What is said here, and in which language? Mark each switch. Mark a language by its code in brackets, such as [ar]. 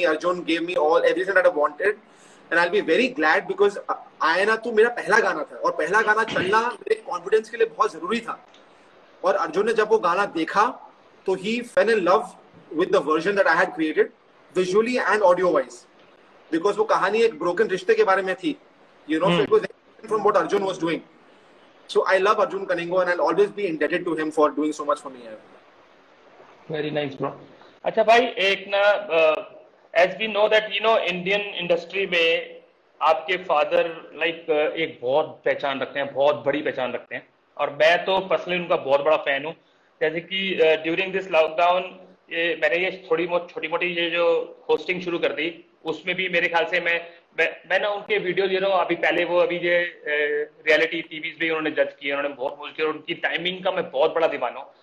[en] Arjun gave me everything that I wanted, and I'll be very glad because [hi] आयना तू मेरा पहला गाना था, और पहला गाना चलना मेरे कॉन्फिडेंस के लिए बहुत जरूरी था। और अर्जुन ने जब वो गाना देखा तो [en] he fell in love with the version that I had created, visually and audio wise, because [hi] वो कहानी एक broken रिश्ते के बारे में थी, [en] you know, so it was different from what Arjun was doing. So I love Arjun Kanigo, and I'll always be indebted to him for doing so much for me. Very nice, bro. [hi] अच्छा भाई, एक ना [en] as we know that [hi] Indian industry में आपके father एक बहुत पहचान रखते हैं, बहुत बड़ी पहचान रखते हैं, और मैं तो पर्सनली उनका बहुत बड़ा फैन हूँ। जैसे कि ड्यूरिंग दिस लॉकडाउन मैंने ये छोटी मोटी ये जो होस्टिंग शुरू कर दी, उसमें भी मेरे ख्याल से मैं ना उनके वीडियो अभी पहले वो अभी ये रियलिटी टीवीज भी उन्होंने जज किए, उन्होंने बहुत मुश्किल किया, और उनकी टाइमिंग का मैं बहुत बड़ा दीवाना हूँ।